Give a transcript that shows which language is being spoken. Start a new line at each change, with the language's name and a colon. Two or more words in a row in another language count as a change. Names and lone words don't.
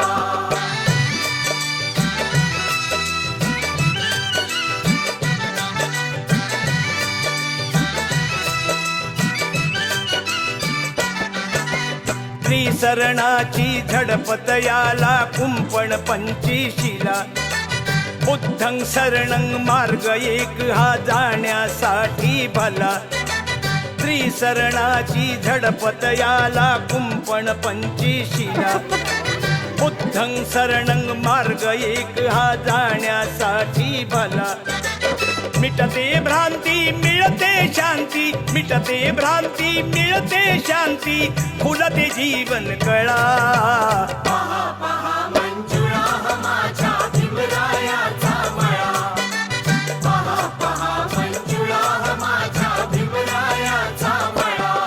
Marathi: त्रिसरणाची झडपत याला कुंपण पंचीशीला
Pali: बुद्धं शरणं
Marathi: मार्ग एक हा जाण्यासाठी भला त्रिसरणाची झडपत याला कुंपण पंचीशीला
Pali: बुद्धं शरणं
Marathi: मार्ग एक हा जाण्यासाठी भला मिटते भ्रांती मिळते शांती मिटते भ्रांती मिळते शांती फुलते जीवन कळा पहा पहा मंजुळा हा माझ्या भीमरायाचा मळा पहा पहा मंजुळा हा माझ्या भीमरायाचा मळा